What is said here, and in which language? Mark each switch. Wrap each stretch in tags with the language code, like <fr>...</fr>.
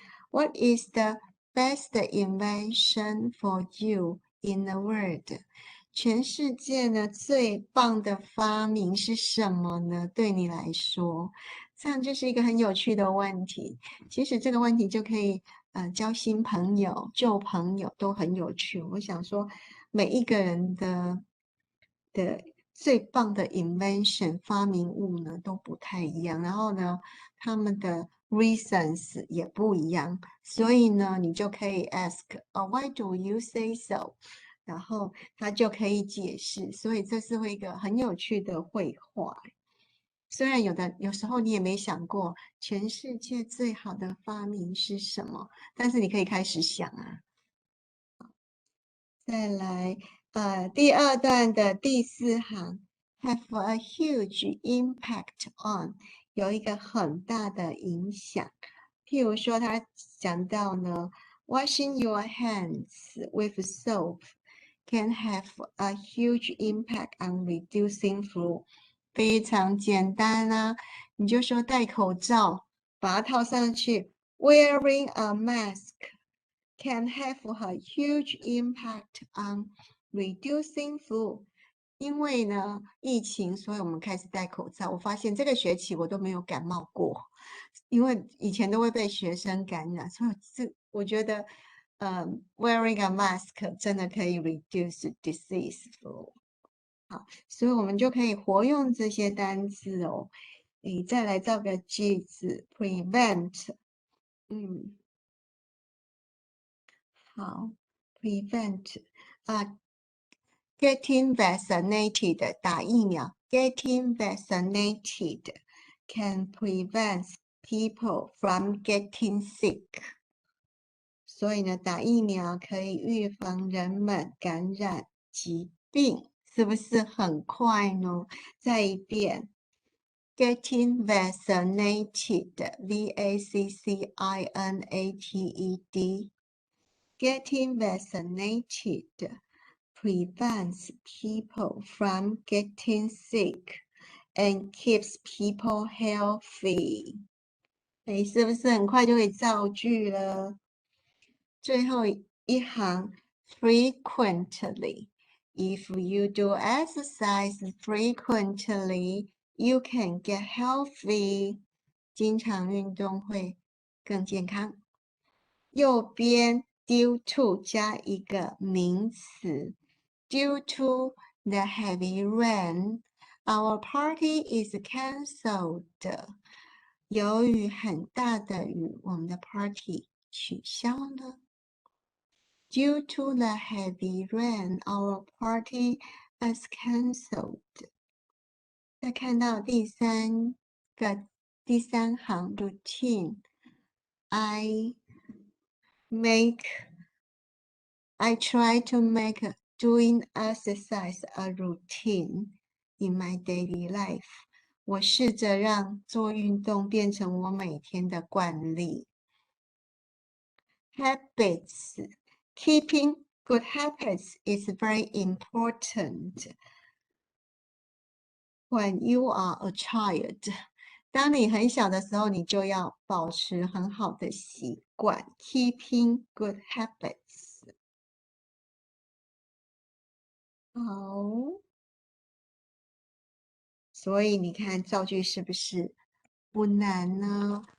<en>What is the best invention for you in the world？</en> <zh>全世界呢最棒的发明是什么呢？对你来说，这样就是一个很有趣的问题。其实这个问题就可以交新朋友、旧朋友都很有趣。我想说，每一个人的最棒的 invention 发明物呢都不太一样，然后呢，他们的 reasons 也不一样，所以呢，你就可以 ask，</zh> <en>why do you say so？</en> <zh>然后他就可以解释，所以这是一个很有趣的绘画。虽然有时候你也没想过全世界最好的发明是什么，但是你可以开始想啊。再来，第二段的第4行 ，</zh> <en>have a huge impact on，</en> <zh>有一个很大的影响。譬如说，他讲到呢</zh> <en>，washing your hands with soap can have a huge impact on reducing flu。</en> <zh>非常简单啊，你就说戴口罩，把它套上去 ，</zh> <en>wearing a mask。can have a huge impact on reducing flu。</en> <zh>因为呢，疫情，所以我们开始戴口罩。我发现这个学期我都没有感冒过，因为以前都会被学生感染，所以我觉得，</zh> <en>wearing a mask</en> <zh>真的可以</zh> <en>reduce disease flu。</en> <zh>好，所以我们就可以活用这些单字哦。你再来造个句子</zh> <en>，prevent，好 ，prevent getting vaccinated</en> <zh>打疫苗</zh> <en>，getting vaccinated can prevent people from getting sick。</en> <zh>所以呢，打疫苗可以预防人们感染疾病，是不是很快呢？</zh> <en>再一遍 ，getting vaccinated，V-A-C-C-I-N-A-T-E-D。Getting vaccinated prevents people from getting sick and keeps people healthy。</en> <zh>哎，是不是很快就可以造句了？最后一行 frequently。</zh> <en>If you do exercise frequently, you can get healthy。</en> <zh>经常运动会更健康。右边</zh> <en>due to</en> <zh>加一个名词</zh> <en>，due to the heavy rain, our party is cancelled。</en> <zh>由于很大的雨，我们的 party 取消了。</zh> <en>Due to the heavy rain, our party is cancelled。</en> <zh>再看到第三行</zh> <en>routine，I try to make doing exercise a routine in my daily life。</en> <zh>我试着让做运动变成我每天的惯例。</zh> <en>Habits, keeping good habits is very important when you are a child。</en> <zh>当你很小的时候，你就要保持很好的习惯 ，</zh> <en>keeping good habits。</en> <zh>好，所以你看造句是不是不难呢？</zh>